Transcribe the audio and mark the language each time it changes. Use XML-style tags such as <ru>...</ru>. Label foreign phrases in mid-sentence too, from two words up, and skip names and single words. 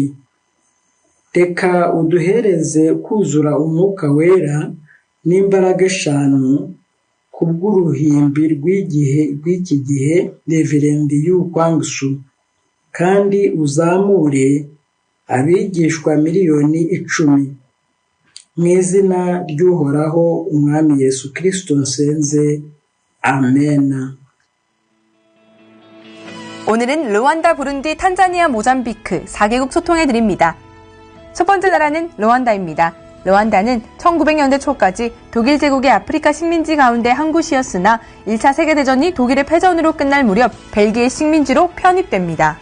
<rw>Reka uduhereze kuzura umwuka wera n'imbaraga 5 kubw'uruhimbi rw'iki gihe Reverend Yu Kwangsu, kandi uzamure abigishwa 10,000,000 mu izina ry'Uhoraho Umwami Yesu Kristo nsenze,</rw> <ko>아멘. 오늘은 르완다, 부룬디, 탄자니아, 모잠비크 4개국 소통해드립니다. 첫 번째 나라는 르완다입니다. 르완다는 1900년대 초까지 독일 제국의 아프리카 식민지 가운데 한 곳이었으나 1차 세계대전이 독일의 패전으로 끝날 무렵 벨기에 식민지로 편입됩니다.</ko>